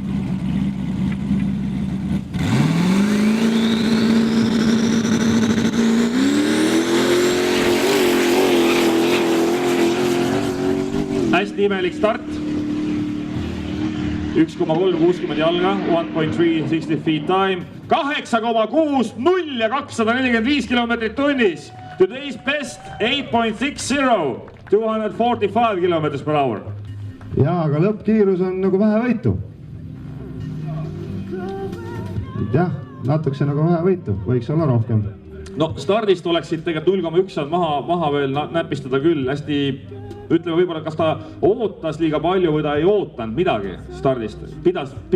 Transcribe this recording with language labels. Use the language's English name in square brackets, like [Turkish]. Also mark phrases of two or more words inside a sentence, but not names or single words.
[Estonian] Hästi imelik start. 1,360 jalga, 1.360 [English] feet time, [Estonian] 8,6, 0 ja 245 kilomeetrit tunnis. [English] Today's best 8.60, 245 kilomeetrit per hour. [Estonian] Jaa, aga lõppkiirus on nagu vähe võitu. Jah, natukese nagu vähe võitu, võiks olla rohkem. No stardist oleksid tegelikult 0,1 maha veel näpistada küll, hästi ütleme võib-olla, kas ta ootas liiga palju või ta ei ootanud midagi stardist.